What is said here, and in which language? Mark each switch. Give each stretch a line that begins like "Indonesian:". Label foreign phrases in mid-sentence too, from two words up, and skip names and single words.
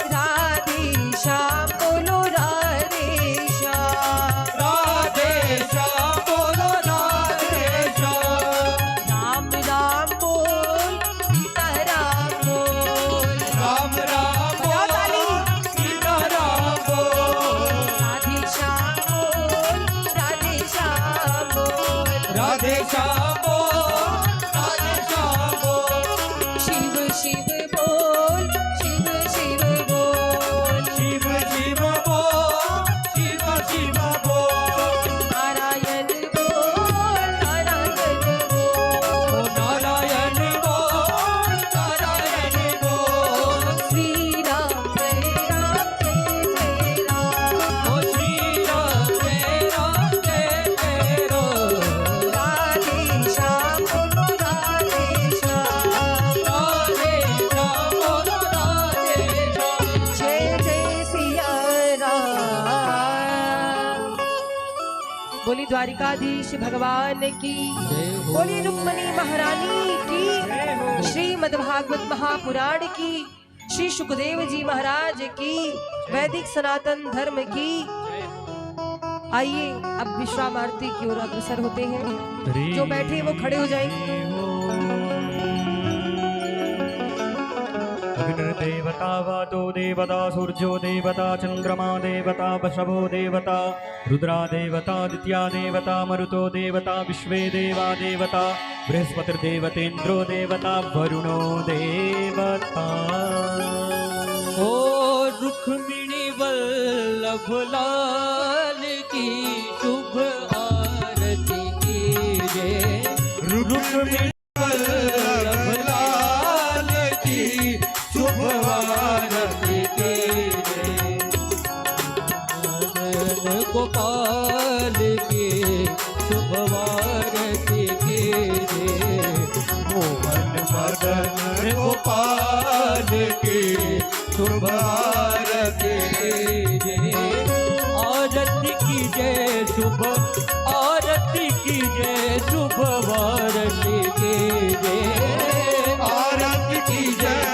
Hindi: राधे श्याम बोलो राधे श्याम, राधे श्याम बोलो राधे श्याम, राम राम बोल सीता राम बोल, राम राम बोल सीता राम बोल, राधे श्याम बोल राधे श्याम बोल, राधे श्याम बोल राधे श्याम बोल, शिव शिव बोल शिव शिव बोल, शिव शिव बोल शिव शिव बोल, नारायण बोल नारायण बोल, नारायण बोल नारायण बोल, श्री राम जय राम जय जय राम, ओ श्री राम जय राम जय जय राम, राधे श्याम बोलो राधे श्याम, राधे श्याम बोलो राधे श्याम, जय जय सिया राम। बोली द्वारिकाधीश भगवान की, बोली रुक्मणी महारानी की, श्रीमद् भागवत महापुराण की, श्री सुखदेव जी महाराज की, वैदिक सनातन धर्म की। आइए अब विश्राम आरती की ओर अग्रसर होते हैं। जो बैठे वो खड़े हो जाएंगे।
Sanskrit: देवता वातो देवता सूर्यो देवता चंद्रमा देवता वृषभो देवता रुद्रा देवता आदित्या देवता मरुतो देवता विश्वे देवा देवता बृहस्पतिर्देवतेन्द्रो देवता वरुणो देवता।
Hindi: ओ रुक्मिणी वल्लभ लाल की शुभ आरती कीजिए, रुक्मिणी वल्लभ लाल की शुभ आरती कीजिए, मदन गोपाल की शुभ आरती कीजिए, मोहन मदन गोपाल की शुभ आरती कीजिए, आरती कीजिए शुभ आरती कीजिए, शुभ आरती कीजिए, आरती कीजिए